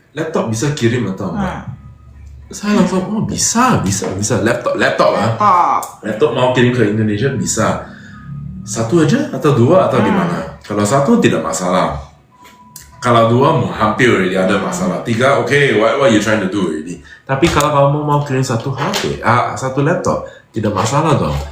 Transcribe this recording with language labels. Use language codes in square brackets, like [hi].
[id] Laptop bisa kirim atau enggak? Saya langsung, bisa. Laptop lah. Laptop mau kirim ke Indonesia bisa. Satu aja atau dua atau gimana? Kalau satu tidak masalah. Kalau dua hampir already ada masalah. [en] Tiga, okay, what you trying to do already? [id] Tapi kalau kamu mau kirim satu HP, satu laptop, tidak masalah dong.